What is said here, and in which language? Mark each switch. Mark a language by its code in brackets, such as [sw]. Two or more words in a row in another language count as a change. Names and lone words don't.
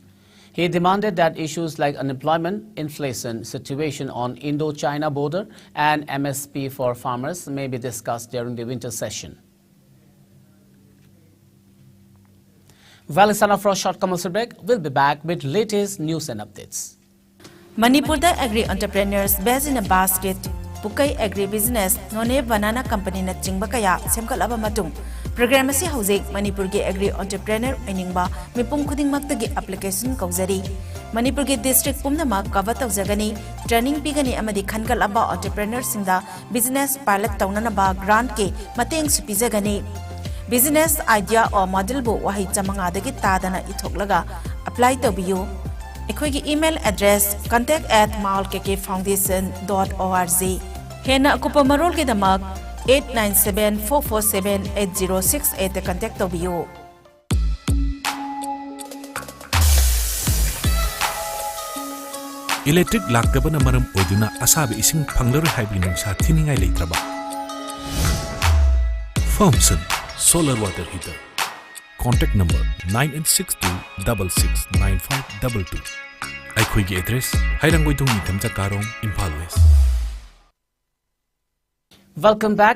[en] He demanded that issues like unemployment, inflation, situation on Indo-China border and MSP for farmers may be discussed during the winter session. Well, it's time for a short commercial break. We'll be back with latest news and updates. [mni] Manipurda [en] agri entrepreneurs [mni] based in a basket, Pukai agribusiness, None Banana Company na chingba kaya semkalaba matung. Program si hauzik Manipur ge [en] agri entrepreneur [mni] eningba mipum khuding maktagi application kauzari. Manipur ge district pumnamak cover tauzagani, training pigani amadi khankalaba entrepreneur singda [en] business pilot [mni] taunana ba grant ke mateng supizagani. [en] Business idea or model [mni] bu wahi chamangadagi tadana ithoglaga apply tobiyu. Ekhoi [en] email address [mni] contact@malkkfoundation.org. Hena akupa marol ke damak 897-447-8068 te contact tobiyu. Electric laktabana maram oiduna asabi ising phanglar haibinung sa thiningai leitraba. Thompson Solar Water Heater. [en] Contact number 9862669522. [mni] Aikhoigi address Hairanggoidong Nitamcha Karong, Impal West. [en] Welcome back.